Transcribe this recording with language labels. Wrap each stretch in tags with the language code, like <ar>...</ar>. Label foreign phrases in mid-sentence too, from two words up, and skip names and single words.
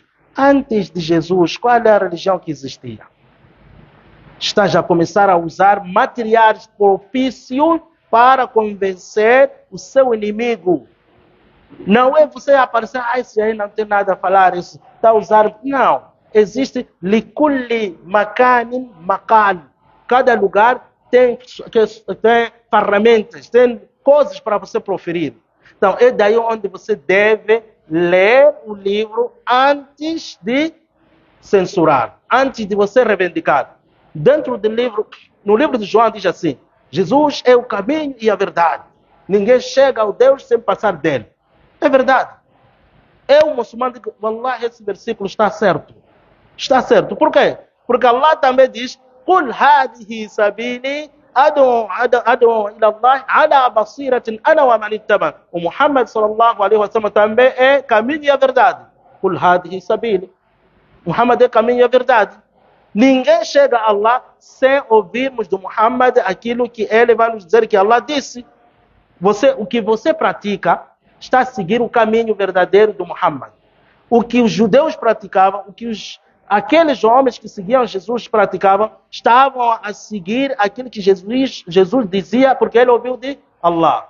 <pt>Antes de Jesus, qual era a religião que existia? Está já a começar a usar materiais propícios para convencer o seu inimigo. Não é você aparecer, esse aí não tem nada a falar, isso está usando. Não. Existe</pt> <ar>لكل مكان مقال.</ar> <pt>Cada lugar tem ferramentas, tem coisas para você proferir. Então, é daí onde você deve ler o livro antes de censurar, antes de você reivindicar. Dentro do livro, no livro de João diz assim: Jesus é o caminho e a verdade. Ninguém chega ao Deus sem passar dele. É verdade. Eu, muçulmano, digo, Wallah, esse versículo está certo. Está certo. Por quê? Porque Allah também diz:</pt> <ar>قل هذه سبيلي أدعو إلى الله على بصيرة أنا ومن اتبع.</ar> <pt>O Muhammad</pt> <ar>صلى الله عليه وسلم</ar> <pt>também é caminho e a verdade.</pt> <ar>قل هذه سبيلي.</ar> <pt>Muhammad é caminho e a verdade. Ninguém chega a Allah sem ouvirmos do Muhammad aquilo que ele vai nos dizer que Allah disse. O que você pratica está a seguir o caminho verdadeiro do Muhammad. O que os judeus praticavam, o que aqueles homens que seguiam Jesus praticavam, estavam a seguir aquilo que Jesus dizia, porque ele ouviu de Allah.</pt>